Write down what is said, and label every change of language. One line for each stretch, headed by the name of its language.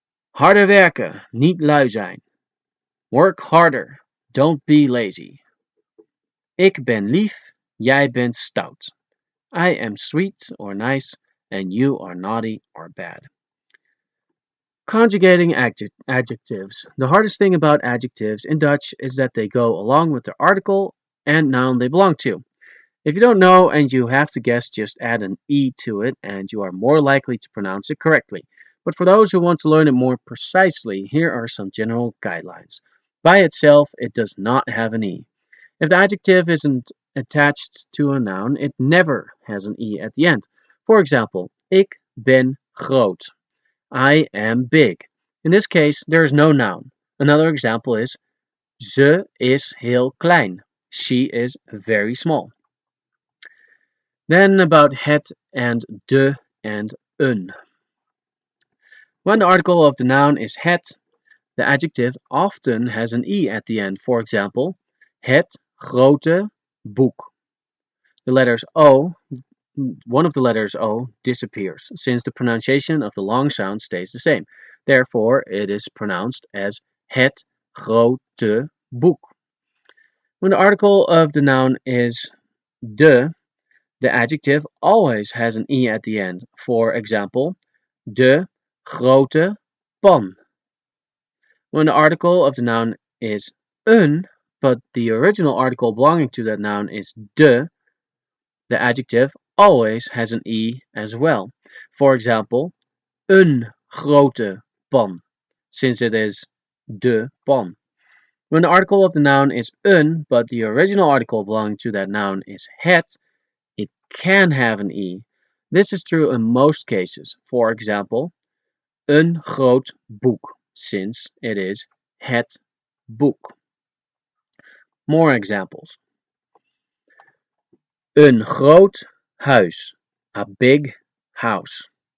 Dutch: Harder werken, niet lui zijn.
English: Work harder, don't be lazy.
Dutch: Ik ben lief, jij bent stout.
English: I am sweet or nice, and you are naughty or bad. Conjugating adjectives. The hardest thing about adjectives in Dutch is that they go along with the article and noun they belong to. If you don't know and you have to guess, just add an E to it and you are more likely to pronounce it correctly. But for those who want to learn it more precisely, here are some general guidelines. By itself, it does not have an E. If the adjective isn't attached to a noun, it never has an E at the end. For example,
Dutch: ik ben groot.
English: I am big. In this case, there is no noun. Another example is
Dutch: ze is heel klein.
English: She is very small. Then about het and de and een. When the article of the noun is het, the adjective often has an E at the end. For example,
Dutch: het grote boek.
English: The letters O, one of the letters O disappears, since the pronunciation of the long sound stays the same. Therefore, it is pronounced as
Dutch: het grote boek.
English: When the article of the noun is the adjective always has an e at the end. For example,
Dutch: de grote pan.
English: When the article of the noun is een, but the original article belonging to that noun is the adjective always has an e as well. For example,
Dutch: een grote pan,
English: since it is de pan. When the article of the noun is een, but the original article belonging to that noun is het, it can have an e. This is true in most cases. For example,
Dutch: een groot boek,
English: since it is het boek. More examples.
Dutch: Een groot huis,
English: a big house.